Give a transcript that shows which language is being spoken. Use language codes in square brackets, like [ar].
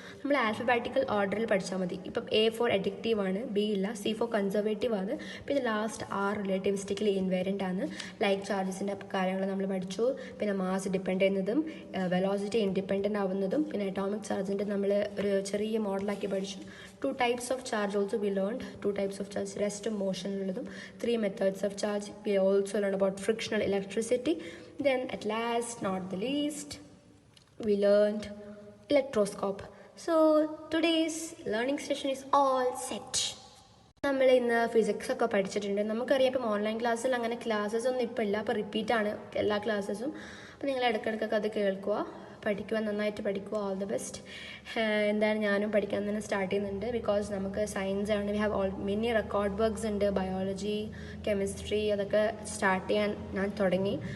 [ml] നമ്മൾ ആൽഫബാറ്റിക്കൽ ഓർഡറിൽ പഠിച്ചാൽ മതി. ഇപ്പം A ഫോർ അഡിക്റ്റീവ് ആണ്, B ഇല്ല, C ഫോർ കൺസർവേറ്റീവ് ആണ്, പിന്നെ ലാസ്റ്റ് R റിലേറ്റിവിസ്റ്റിക്കലി ഇൻവേരിയൻ്റ് ആണ്. ലൈക്ക് ചാർജസിൻ്റെ കാര്യങ്ങൾ നമ്മൾ പഠിച്ചു. പിന്നെ മാസ് ഡിപ്പെൻഡ് ചെയ്യുന്നതും വെലോസിറ്റി ഇൻഡിപെൻഡൻ്റ് ആവുന്നതും, പിന്നെ അറ്റോമിക് ചാർജിൻ്റെ നമ്മൾ ഒരു ചെറിയ മോഡലാക്കി പഠിച്ചു. [en] 2 types of charge also we learned. 2 types of charge, rest of motion [ml] ഉള്ളതും [en] 3 methods of charge. We also learned about frictional electricity. Then at last, not the least, we learned electroscope. So today's learning session is all set. [ml] നമ്മൾ ഇന്ന് physics ഒക്കെ പഠിച്ചിട്ടുണ്ട്. നമുക്കറിയാം ഇപ്പം online ക്ലാസ്സിൽ അങ്ങനെ classes ഒന്നും ഇപ്പം ഇല്ല. അപ്പോൾ റിപ്പീറ്റാണ് എല്ലാ ക്ലാസ്സസും. അപ്പോൾ നിങ്ങൾ ഇടയ്ക്കിടയ്ക്കൊക്കെ അത് കേൾക്കുക, പഠിക്കുക, നന്നായിട്ട് പഠിക്കുക. [en] All the best. [ml] എന്താണ് ഞാനും പഠിക്കാൻ തന്നെ സ്റ്റാർട്ട് ചെയ്യുന്നുണ്ട്. ബിക്കോസ് നമുക്ക് സയൻസ് ആണ്. [en] we have many record works [ml] ഉണ്ട്, [en] biology, chemistry, [ml] അതൊക്കെ സ്റ്റാർട്ട് ചെയ്യാൻ ഞാൻ തുടങ്ങി.